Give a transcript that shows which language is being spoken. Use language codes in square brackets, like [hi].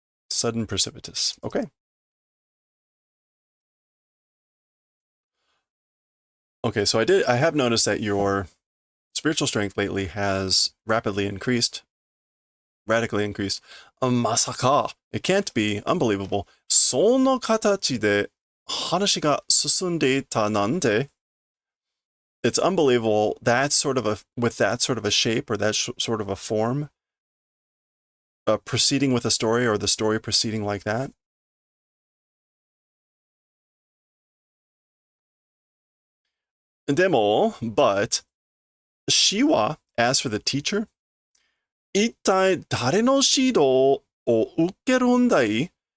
[en] Sudden, precipitous. Okay. Okay, so I have noticed that your spiritual strength lately has radically increased. [ja] Masaka. [en] It can't be. Unbelievable. [ja] その形で話が進んでいたなんて. [en] It's unbelievable with that sort of a shape or that sort of a form, proceeding with a story or the story proceeding like that. [ja] Demo, [en] but Shiwa, as for the teacher, [ja] 一体誰の指導を受けるんだい?